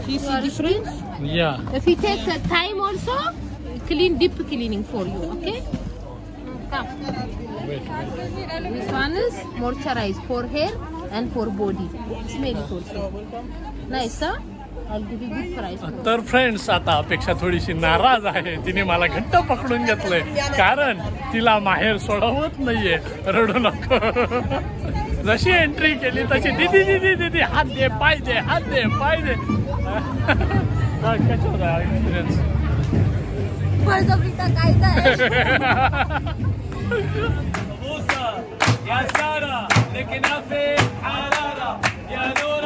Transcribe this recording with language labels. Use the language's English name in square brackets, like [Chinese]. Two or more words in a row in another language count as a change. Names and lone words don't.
[English] You see difference? या If you take time also, clean deep cleaning for you, okay? Come. This one is moisturize for hair and for body. Smell it also. Nice, huh? I'll give you good price. [Marathi] तर फ्रेंड्स आता अपेक्षा थोडीशी नाराज आहे. तिने मला घट्ट पकडून घेतलंय कारण तिला माहेर सोडवत नाहीये. रडू नको. जशी एंट्री केली तशी दीदी दीदी दीदी हात दे पाय दे हात दे पाय दे. कसा होता एक्सपिरियन्स. बळजबरीचा कायदा आहे. [Arabic] يا سارة لكن في حرارة يا